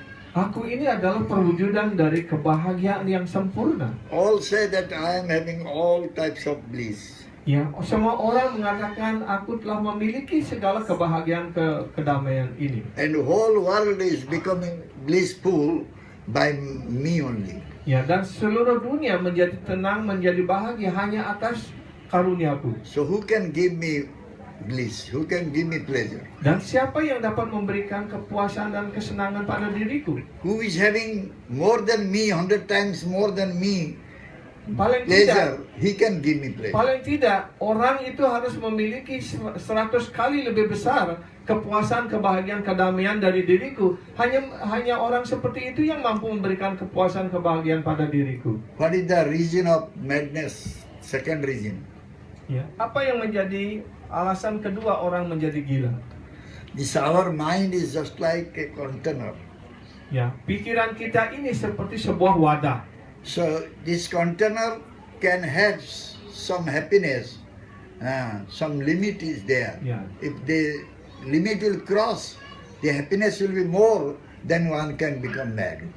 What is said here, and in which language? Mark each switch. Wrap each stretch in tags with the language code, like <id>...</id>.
<id>aku ini adalah perwujudan dari kebahagiaan yang sempurna.</id> <en>All say that I am having all types of bliss.</en> <id>Ya, semua orang mengatakan aku telah memiliki segala kebahagiaan kedamaian ini.</id> <en>And the whole world is becoming blissful by me only.</en> <id>Ya, dan seluruh dunia menjadi tenang, menjadi bahagia hanya atas karuniaku.</id> <en>So who can give me bliss? Who can give me pleasure?</en> <id>Dan siapa yang dapat memberikan kepuasan dan kesenangan pada diriku?</id> <en>Who is having more than me, 100 times more than me,</en> <id>Paling</id> <en>pleasure?</en> <id>tidak,</id> <en>He can give me pleasure.</en> <id>paling tidak orang itu harus memiliki 100 kali lebih besar kepuasan, kebahagiaan, kedamaian dari diriku. Hanya orang seperti itu yang mampu memberikan kepuasan, kebahagiaan pada diriku.</id> <en>What is the reason of madness? Second reason.</en> <id>Ya, apa yang menjadi alasan kedua orang menjadi gila?</id> <en>This our mind is just like a container.</en> <id>Ya, pikiran kita ini seperti sebuah wadah.</id> <en>So this container can have some happiness. Some limit is there. Yeah. If the limit will cross, the happiness will be more, then one can become mad.</en>